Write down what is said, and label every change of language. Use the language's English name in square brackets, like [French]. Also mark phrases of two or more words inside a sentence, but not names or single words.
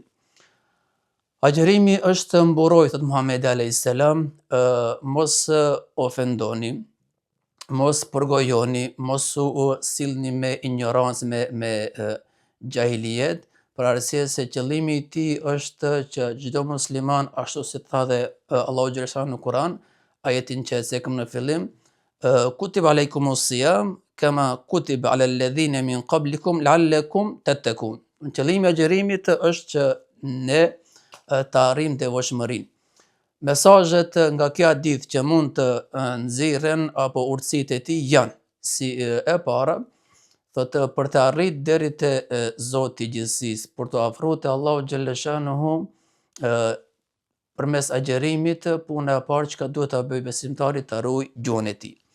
[Albanian] Agjërimi është mburoj, thot Muhamedi [Arabic] عليه السلام, [Albanian] mos ofendoni, mos përgojoni, mos u sillni me ignorancë, me gjahiliet, për arsye se qëllimi i tij është që çdo musliman, ashtu si tha dhe Allahu [Arabic] جل شأنه [Albanian] në Kur'an, ajetin që e cekëm në fillim, [Arabic] كتب عليكم الصيام كما كتب على الذين من قبلكم لعلكم تتقون. [Albanian] Qëllimi i agjërimit është që ne të arrijmë devotshmërinë. Mesazhet nga ky hadith që mund të nxirren apo urtësitë e tij janë: si e para, thotë për të arritur deri te Zoti i gjithësisë, për të afruar te Allahu [Arabic] جل شأنه [Albanian] përmes agjërimit, puna e parë që duhet ta bëjë besimtari të ruaj gjuhën e tij.